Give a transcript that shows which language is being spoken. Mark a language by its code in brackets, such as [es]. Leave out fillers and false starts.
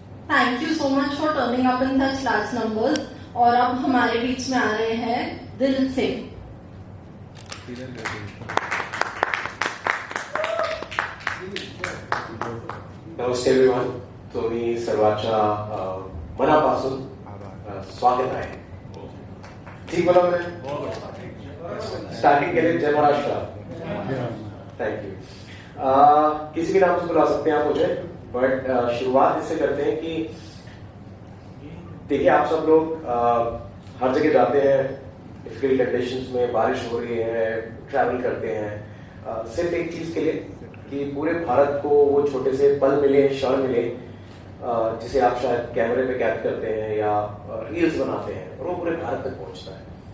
[en] Thank you so much for turning up in such large numbers. [hi] और अब हमारे बीच में आ रहे हैं दिल से। [mr] नमस्ते एवरीवन, तुम्ही सर्वांच्या मनापासून स्वागत आहे। [hi] ठीक बोला मैंने? स्टार्टिंग के लिए जय महाराष्ट्र। [en] Thank you. [hi] किसी भी नाम से बुला सकते हैं आप मुझे, बट शुरुआत इससे करते हैं कि देखिए आप सब लोग हर जगह जाते हैं, डिफिकल्ट कंडीशंस में, बारिश हो रही है, ट्रैवल करते हैं, सिर्फ एक चीज के लिए कि पूरे भारत को वो छोटे से पल मिले, क्षण मिले, जिसे आप शायद कैमरे पे कैद करते हैं या रील्स बनाते हैं, और वो पूरे भारत तक पहुंचता है।